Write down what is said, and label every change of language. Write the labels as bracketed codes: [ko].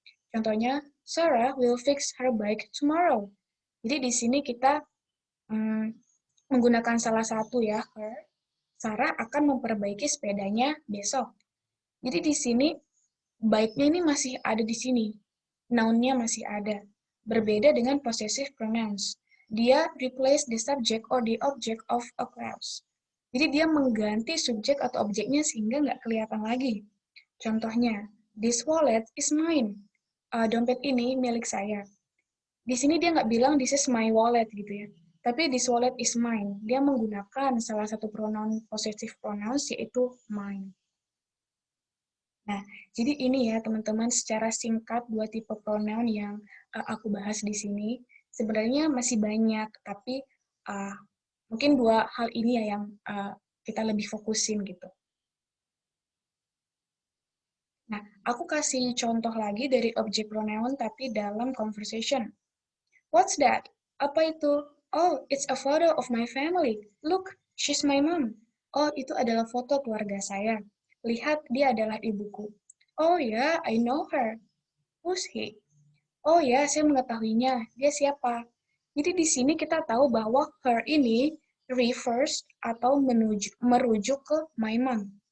[en] Contohnya, Sarah will fix her bike tomorrow. [id] Jadi di sini kita menggunakan salah satu ya, her. Sarah akan memperbaiki sepedanya besok. Jadi di sini bike-nya ini masih ada di sini. Noun-nya masih ada. Berbeda dengan possessive pronouns. [en] Dia replace the subject or the object of a clause. [id] Jadi dia mengganti subjek atau objeknya sehingga nggak kelihatan lagi. Contohnya, [en] this wallet is mine. [id] Dompet ini milik saya. Di sini dia nggak bilang [en] this is my wallet [id] gitu ya. Tapi [en] this wallet is mine. [id] Dia menggunakan salah satu pronoun possessive pronouns yaitu mine. Nah, jadi ini ya teman-teman secara singkat dua tipe pronoun yang aku bahas di sini. Sebenarnya masih banyak, tapi mungkin dua hal ini ya yang kita lebih fokusin gitu. Nah, aku kasih contoh lagi dari object pronoun tapi dalam conversation. [en] What's that? [id] Apa itu? [en] Oh, it's a photo of my family. Look, she's my mom. [id] Oh, itu adalah foto keluarga saya. Lihat, dia adalah ibuku. Oh ya, [en] I know her. Who's he? [id] Oh ya, saya mengetahuinya. Dia siapa? Jadi di sini kita tahu bahwa her ini refers atau merujuk ke my mom.